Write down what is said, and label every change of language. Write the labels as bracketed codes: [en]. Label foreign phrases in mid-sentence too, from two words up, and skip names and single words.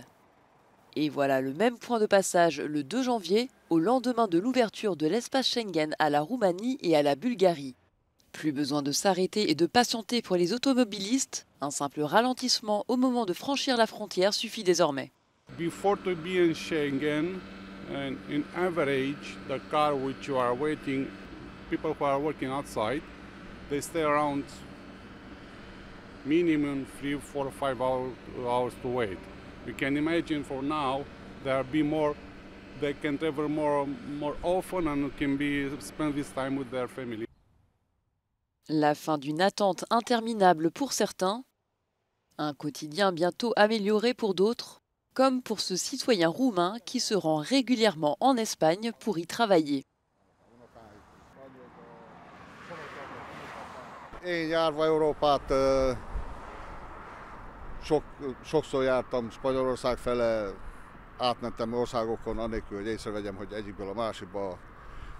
[fr] Et voilà le même point de passage le 2 janvier, au lendemain de l'ouverture de l'espace Schengen à la Roumanie et à la Bulgarie. Plus besoin de s'arrêter et de patienter pour les automobilistes, un simple ralentissement au moment de franchir la frontière suffit désormais. [en] Before to be in Schengen, and in average, the car which you are waiting, people who are working outside, they stay around minimum 3, 4, 5 hours to wait. You can imagine for now there be more, they can travel more often and can spend this time with their family. [fr] La fin d'une attente interminable pour certains, un quotidien bientôt amélioré pour d'autres, comme pour ce citoyen roumain qui se rend régulièrement en Espagne pour y travailler. [hu] Én járva Európát sokszor jártam Spanyolország fele, átmentem országokon, anélkül, hogy észrevegyem, hogy egyikből a másikba értél.